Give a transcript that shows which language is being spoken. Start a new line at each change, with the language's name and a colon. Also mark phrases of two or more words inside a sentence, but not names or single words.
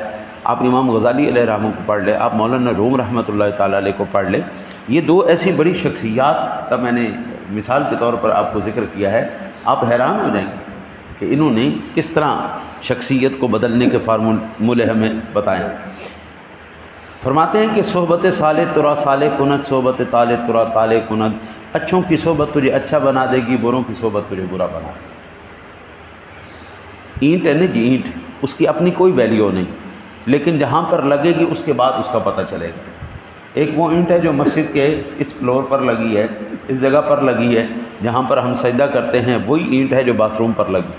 Urdu: آپ امام غزالی علیہ رحمہ کو پڑھ لیں، آپ مولانا روم رحمۃ اللہ تعالیٰ علیہ کو پڑھ لیں۔ یہ 2 ایسی بڑی شخصیات کا میں نے مثال کے طور پر آپ کو ذکر کیا ہے، آپ حیران ہو جائیں گے کہ انہوں نے کس طرح شخصیت کو بدلنے کے فارمولے ہمیں بتائیں۔
Persian: فرماتے ہیں کہ صحبت صالح ترا صالح کند، صحبت طالح ترا طالح کند۔
Urdu: اچھوں کی صحبت تجھے اچھا بنا دے گی، بروں کی صحبت تجھے برا بنا دے گی۔ اینٹ ہے نا جی، اینٹ، اس کی اپنی کوئی ویلیو نہیں، لیکن جہاں پر لگے گی اس کے بعد اس کا پتہ چلے گا۔ ایک وہ اینٹ ہے جو مسجد کے اس فلور پر لگی ہے، اس جگہ پر لگی ہے جہاں پر ہم سجدہ کرتے ہیں، وہی اینٹ ہے جو باتھ روم پر لگی۔